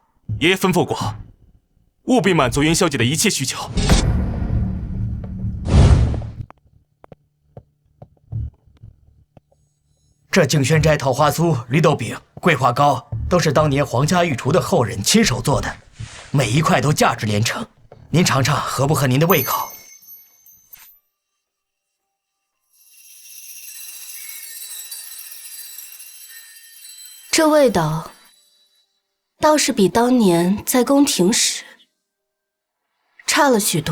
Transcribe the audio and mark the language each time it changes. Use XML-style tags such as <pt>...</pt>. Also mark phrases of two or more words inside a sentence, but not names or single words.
<zh>爺爺吩咐過，務必滿足云小姐的一切需求。這景軒齋桃花酥、綠豆餅、桂花糕，都是當年皇家御廚的後人親手做的，每一塊都價值連城。您嘗嘗合不合您的胃口？這味道倒是比當年在宮廷時差了許多。</zh>